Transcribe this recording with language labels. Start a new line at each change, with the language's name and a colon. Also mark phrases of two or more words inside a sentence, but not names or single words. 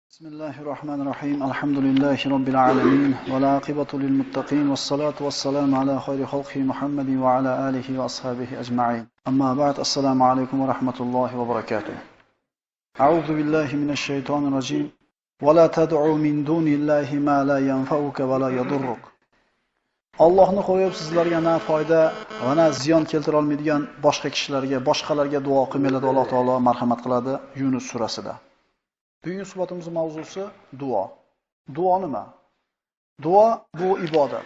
Arabic: بسم الله الرحمن الرحيم. الحمد لله رب العالمين. والعاقبة للمتقين. والصلاة والسلام على خير خلق محمد وعلى آله وأصحابه أجمعين. أما بعد. السلام عليكم ورحمة الله وبركاته. أعوذ بالله من الشيطان الرجيم. ولا تدع من دون الله ما لا ينفعك ولا يضرك.
Uzbek: Allohni qo'yib sizlarga na foyda va na ziyon keltira olmaydigan boshqa kishilarga, boshqalarga duo qilmanglar deb Alloh taolo marhamat qiladi Yunus surasida. Bugungi suhbatimizning mavzusi duo. Duo nima? Duo bu ibodat.